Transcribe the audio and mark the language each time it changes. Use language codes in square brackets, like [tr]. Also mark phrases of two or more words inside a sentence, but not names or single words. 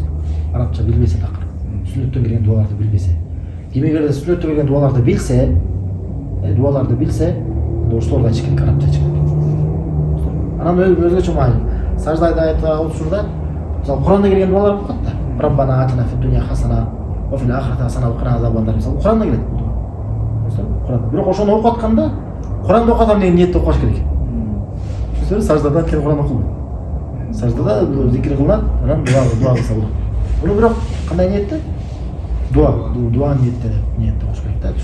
[ky] Арабча билбесе такыр. Сүннөттөн келген дуаларды билбесе. Ким эгерде сүннөттөн келген дуаларды билсе, ошолордо чекет арабча чекет. Анан өзгөчө маани. Саждада айта учурда, мисалы Куранда келген дуалар болот да. [ar] ربنا آتنا في الدنيا حسنة وفي الآخرة حسنة وقنا عذاب النار. [ky] Мисалы Куранда келет. Куран. Бирок ошону окуп атканда, Куранда окуп атам деген ниетте окуш керек. Түшүнүңүздөр? Саждада кел Куран окулбайт. Саждада зикир кылынат, анан дуа кылса болот. Муну бирок кандай ниетте? Дуа ниетте окуш керек да.